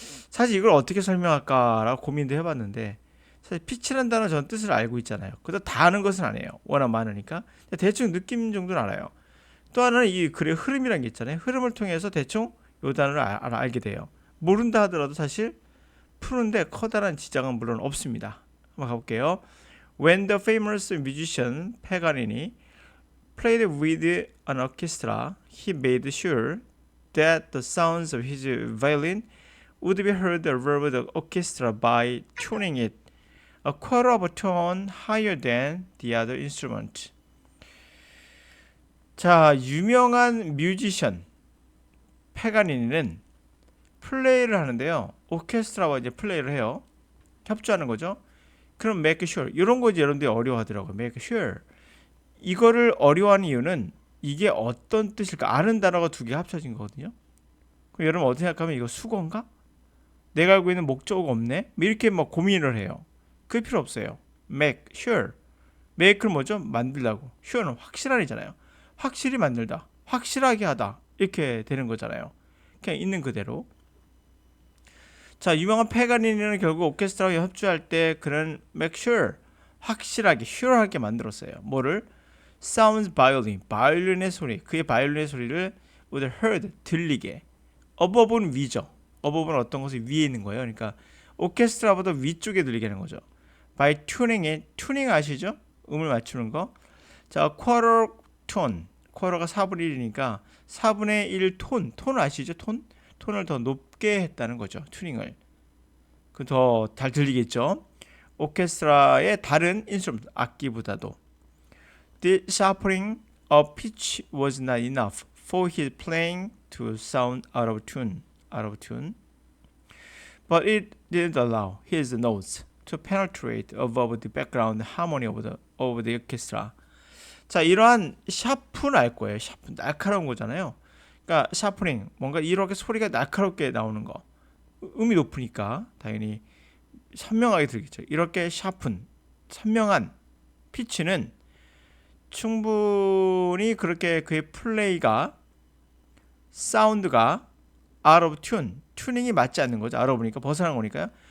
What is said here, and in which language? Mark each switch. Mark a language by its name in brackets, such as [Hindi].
[Korean] 사실 이걸 어떻게 설명할까라고 고민도 해봤는데, 사실 피치라는 단어 저는 뜻을 알고 있잖아요. 그래도 다 아는 것은 아니에요. 워낙 많으니까. 대충 느낌 정도는 알아요. 또 하나는 이 글의 흐름이라는 게 있잖아요. 흐름을 통해서 대충 요 단어를 알게 돼요. 모른다 하더라도 사실 푸는데 커다란 지장은 물론 없습니다. 한번 가볼게요. [English] When the famous musician Paganini played with an orchestra, he made sure that the sounds of his violin would be heard over the orchestra by tuning it a quarter of a tone higher than the other instrument. [Korean] 자, 유명한 뮤지션 페가니니는 플레이를 하는데요. 오케스트라와 이제 플레이를 해요. 협조하는 거죠. 그럼 make sure 이런 거 이제 여러분들이 어려워하더라고요. make sure 이거를 어려워하는 이유는 이게 어떤 뜻일까? 아는 단어가 두 개 합쳐진 거거든요. 그럼 여러분 어떻게 생각하면 이거 수거인가? 내가 알고 있는 목적어가 없네? 이렇게 막 고민을 해요. 그게 필요 없어요. make sure. make는 뭐죠? 만들다고. sure는 확실한이잖아요. 확실히 만들다, 확실하게 하다, 이렇게 되는 거잖아요. 그냥 있는 그대로. 자, 유명한 페가니니는 결국 오케스트라와 협주할 때 그런 make sure, 확실하게, sure하게 만들었어요. 뭐를? sounds violin, 바이올린의 소리, 그의 바이올린의 소리를 would heard, 들리게. above는 위죠. above는 어떤 것이 위에 있는 거예요. 그러니까 오케스트라보다 위쪽에 들리게 하는 거죠. by tuning에, tuning 아시죠? 음을 맞추는 거. 자, quarter tone, quarter가 4분의 1이니까 4분의 1 톤, 톤 아시죠? 톤을 더 높게 했다는 거죠. 튜닝을. 그 더 잘 들리겠죠? 오케스트라의 다른 인스트루먼트, 악기보다도. [English] The sharpening of pitch was not enough for his playing to sound out of tune. But it didn't allow his notes to penetrate above the background harmony of the orchestra. [Korean] 자, 이러한 샤프는 알 거예요. 샤프, 날카로운 거잖아요. 그러니까 샤프닝, 뭔가 이렇게 소리가 날카롭게 나오는 거. 음이 높으니까 당연히 선명하게 들리겠죠. 이렇게 샤픈, 선명한 피치는 충분히 그렇게 그의 플레이가, 사운드가 out of tune, 튜닝이 맞지 않는 거죠. out of니까 벗어난 거니까요.